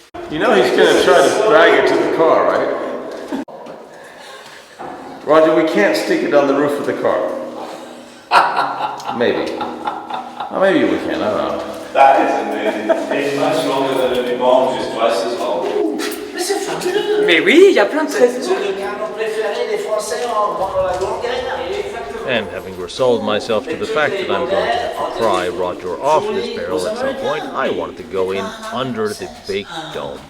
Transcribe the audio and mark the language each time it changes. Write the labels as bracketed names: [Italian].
[English] You know he's going to try to drag it to the car, right? Roger, we can't stick it on the roof of the car. Maybe. Well, maybe we can, I don't know. That is amazing. It's much longer than any bomb, just twice as long. [French] Mais c'est fabuleux. Mais oui, il y a plein de C'est le canon préféré des Français pendant la Grande Guerre. [English] And having resolved myself to the fact that I'm going to have to pry Roger off this barrel at some point, I wanted to go in under the big dome.